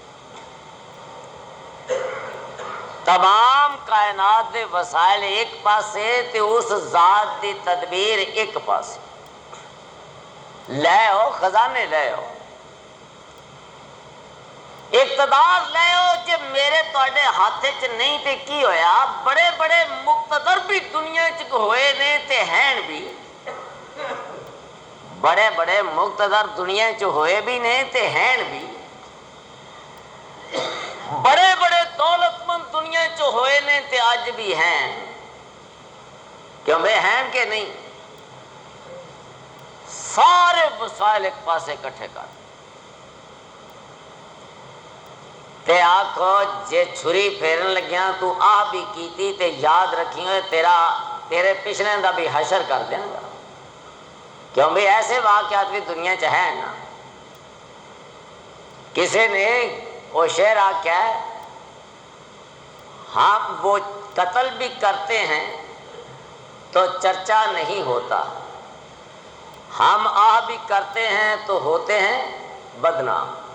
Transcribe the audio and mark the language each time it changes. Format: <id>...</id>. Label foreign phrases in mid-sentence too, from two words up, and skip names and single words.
<pa>تمام کائنات دے وسائل ایک پاسے تے اس ذات دی تدبیر ایک پاسے، لے ہو خزانے لے ہو، اقتدار لے ہو جے میرے تواڈے ہاتھ چ نہیں تے کی ہویا، بڑے بڑے مقتدر بھی دنیا چ ہوئے نے تے ہیں بھی، بڑے بڑے مقتدر دنیا چ ہوئے بھی نے تے ہیں بھی، بڑے بڑے دولت مند دنیا چ ہوئے نے تے اج بھی ہیں، کیوں بے ہیں کہ نہیں؟ سارے وسائل ایک پاسے اکٹھے کر تے آکھو جے چھری پھیرن لگیاں تو آ بھی کیتی تے یاد رکھی ہوئے تیرے پچھلے دا بھی حشر کر دیں گا، کیوں بھی ایسے واقعات بھی دنیا چ ہیں نا۔ کسی نے وہ شعر آکھا ہے،</pa> <ur>ہم وہ قتل بھی کرتے ہیں تو چرچا نہیں ہوتا، ہم آہ بھی کرتے ہیں تو ہوتے ہیں بدنام،</ur>